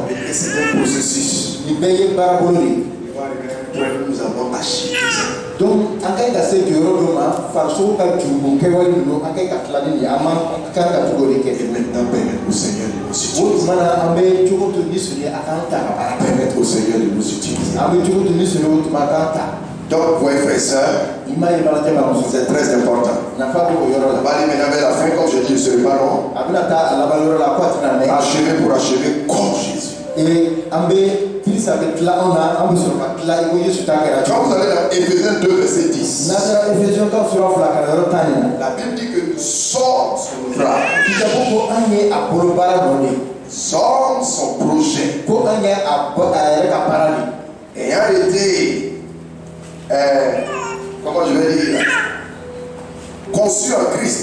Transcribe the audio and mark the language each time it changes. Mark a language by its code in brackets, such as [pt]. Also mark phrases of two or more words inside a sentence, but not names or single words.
[fr] Et c'est un processus. [bm] Nin bɛɛ ye baara bolo de ye. [fr] Nous avons achevé ça. [bm] Donc an ka ɲi ka se jɔyɔrɔ dɔ ma farisogo ka jurumu kɛwale ninnu an ka ɲi ka tila ni nin ye an man kan ka cogo de kɛ. [fr] Et maintenant, permettre au Seigneur de nous [bm] O [fr] utiliser. [bm] tuma na an bɛ cogo to ni sɔnni a k'an ta ka baara kɛ. [fr] Permettre au Seigneur de nous utiliser. [bm] An bɛ cogo to ni sɔnni o tuma a k'an ta. [fr] Donc, voyez, frères et sœurs, c'est très important. On va aller maintenant vers la fin, comme je dis, je ne serai pas long. Achever pour achever comme Jésus. Quand vous allez dans Éphésiens 2, verset 10, la Bible dit que nous sommes son ouvrage, sommes son projet, ayant été, comment je vais dire, conçu en Christ.